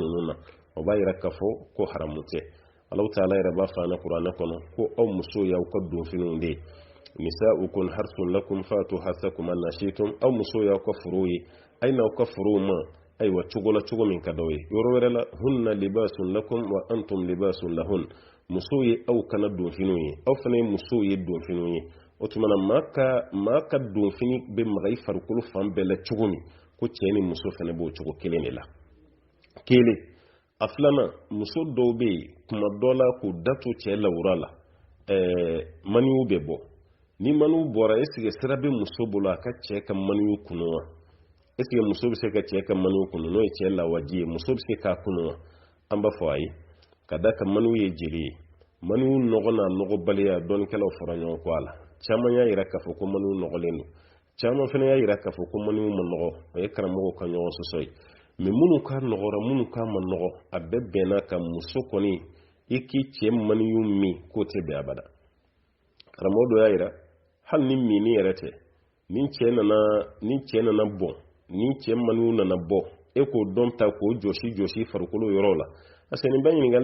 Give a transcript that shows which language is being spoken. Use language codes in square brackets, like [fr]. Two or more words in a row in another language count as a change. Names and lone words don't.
[bm] ninnu na o b'a yira k'a fɔ ko haramu tɛ Allahu Taala yɛrɛ b'a fɔ an na kuranɛ kɔnɔ ko aw muso y'aw ka donfiniw de ye nisa'ukum [ar] حرث لكم فأتوا حرثكم أنى شئتم [bm] aw muso y'aw ka furu ye a ye n'aw ka furuw ma aywa cogo min ka daw ye yɔrɔ wɛrɛ la [ar] هن لباس لكم وأنتم لباس لهن [bm] musow ye aw kana donfiniw ye aw fana ye musow ye donfiniw ye o tumana maa ka donfini bɛ maga i farikolo fan bɛɛ la cogo min ko cɛ ni muso fana b'o cogo kelen de la kelen a filanan muso dɔw bɛ yen kuma dɔ la k'u datu cɛ lawura la maniw bɛ bɔ ni maniw bɔra [fr] est-ce que [bm] sira bɛ muso bolo a ka cɛ ka maniw kunu wa [fr] est-ce que [bm] muso bɛ se ka cɛ ka maniw kunu n'o ye cɛ lawaji ye muso bɛ se k'a kunu wa an b'a fɔ ayi ka da ka maniw ye jeli ye maniw nɔgɔ n'a nɔgɔbaliya dɔnnikɛlaw fara ɲɔgɔn kɔ a la caman y'a yira k'a fɔ ko maniw nɔgɔlen don caman fana y'a yira k'a fɔ ko maniw ma nɔgɔ o ye karamɔgɔw ka ɲɔgɔn sɔsɔ ye mais minnu ka nɔgɔra minnu ka ma nɔgɔ a bɛɛ bɛnna ka muso kɔni i k'i cɛ maniw min k'o tɛ bɛn abada karamɔgɔ dɔ y'a yira hali ni mini yɛrɛ tɛ ni cɛ nana bɔn ni cɛ maniw nana bɔ e k'o dɔn ta k'o jɔsi farikolo yɔrɔ la [fr] parce que [bm] nin bɛɛ ɲininkali